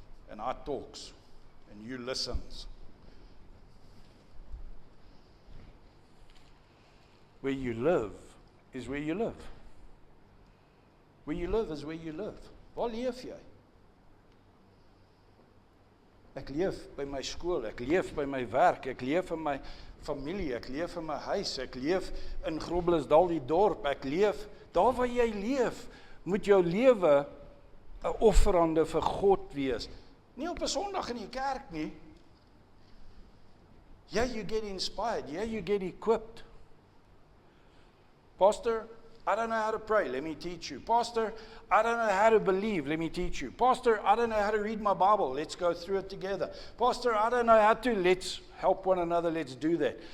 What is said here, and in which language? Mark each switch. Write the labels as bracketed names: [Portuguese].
[English] and I talks, and you listens. Where you live is where you live. Where you live is where you live. [Afrikaans] Waar leef jy? Ek leef by my skool, ek leef by my werk, ek leef in my familie, ek leef in my huis, ek leef in Groblersdal die dorp, ek leef, daar waar jy leef, moet jou lewe 'n offerande vir God wees. Nie op 'n Sondag in die kerk nie. [English] Yeah, you get inspired, yeah, you get equipped. Pastor, I don't know how to pray, let me teach you. Pastor, I don't know how to believe, let me teach you. Pastor, I don't know how to read my Bible, let's go through it together. Pastor, I don't know how to, let's help one another, let's do that.